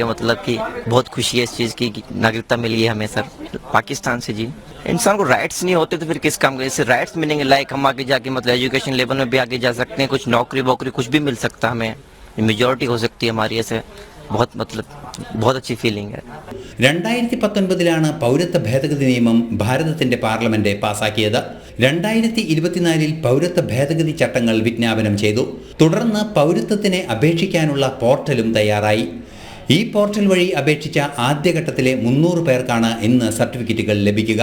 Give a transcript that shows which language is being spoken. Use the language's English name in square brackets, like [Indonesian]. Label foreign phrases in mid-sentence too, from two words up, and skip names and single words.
[Hindi] मतलब कि बहुत खुशी है इस चीज़ की कि नागरिकता मिली है हमें सर पाकिस्तान से. जी इंसान को राइट्स नहीं होते तो फिर किस काम का. इससे राइट्स मिलेंगे, लाइक हम आगे जाके मतलब [English] education level [Hindi] में भी आगे जा सकते हैं. कुछ नौकरी वोकरी कुछ भी मिल सकता है हमें. मेजॉरिटी हो सकती है हमारी. ऐसे बहुत अच्छी ഫീലിംഗ് है. [Malayalam] 2019 പൗരത്വ ഭേദഗതി നിയമം ഭാരതത്തിന്റെ പാർലമെന്റ് പാസാക്കിയത്. 2024 പൗരത്വ ഭേദഗതി ചട്ടങ്ങൾ വിജ്ഞാപനം ചെയ്തു. തുടർന്ന് പൗരത്വത്തിന് അപേക്ഷിക്കാനുള്ള പോർട്ടലും തയ്യാറായി. ഈ പോർട്ടൽ വഴി അപേക്ഷിച്ച ആദ്യഘട്ടത്തിലെ 300 പേർക്കാണ് ഇന്ന് സർട്ടിഫിക്കറ്റുകൾ ലഭിക്കുക.